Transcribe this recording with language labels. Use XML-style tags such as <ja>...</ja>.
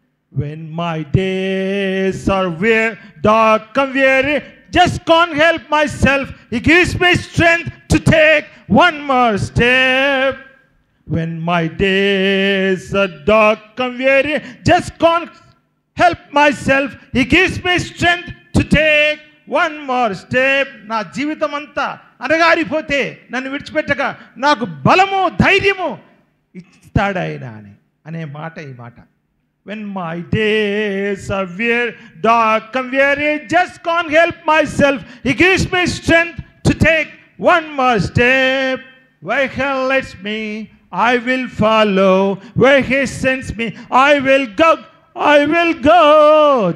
<en>When my days are dark and weary, just can't help myself, He gives me strength to take one more step. When my days are dark and weary, just can't help myself, He gives me strength to take one more step.</en> <te>నా జీవితం అంతా అనగారిపోతే నన్ను విడిచిపెట్టక నాకు బలము, ధైర్యము ఇస్తాడు ఆయన అనే మాట ఈ మాట.</te> <en>When my days are dark and weary, just can't help myself, He gives me strength to take one more step. Where He leads me I will follow, where He sends me I will go, I will go.</en>